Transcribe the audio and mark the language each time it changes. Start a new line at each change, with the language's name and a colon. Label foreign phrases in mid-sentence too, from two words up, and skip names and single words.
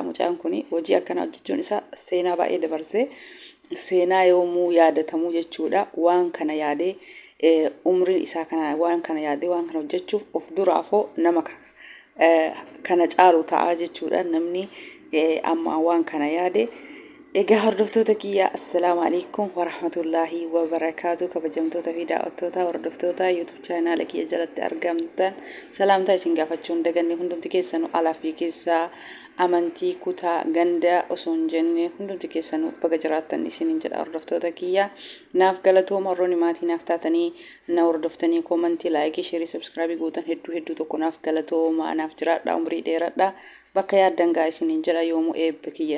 Oromo: Mucaan kun hojii akkana hojjechuun isaa seenaa baay'ee dabarsee seenaa yoomuu yaadatamu jechuudha. Waan kana yaadee umriin isaa kana waan kana yaadee waan kana hojjechuuf of duraafoo nama kana caalu ta'a jechuudha. Namni amma waan kana yaade egaa hordoftoota kiyya
Arabic: السلام عليكم ورحمة الله وبركاته
Oromo: kabajamtoota fi daawwattoota hordoftoota YouTube channel kiyya jalatti argamtan salaamtaa isin gaafachuun daganne hundumti keessanuu alaa fi keessaa amantii kutaa ganda osoo hin jenne hundumti keessanuu baga jiraattan isiniin jedha hordoftoota kiyya naaf galatooma warroonni maatii naaf taatanii na hordoftanii koomantii laayikii sheerii sabskiraaybii gootan hedduu tokko naaf galatooma naaf jiraadha umrii dheeradha bakka yaaddan gaa isiniin jedha yoomuu eebba kiyya.